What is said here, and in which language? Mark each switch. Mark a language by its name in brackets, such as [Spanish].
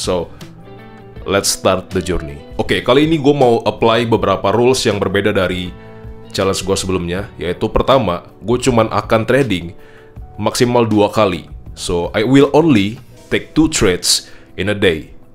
[English] So, let's start the journey. [Indonesian] Oke, kali ini gue mau apply beberapa rules yang berbeda dari challenge gue sebelumnya. Yaitu pertama, gue cuman akan trading maksimal 2 kali. [English] So, I will only take 2 trades in a day.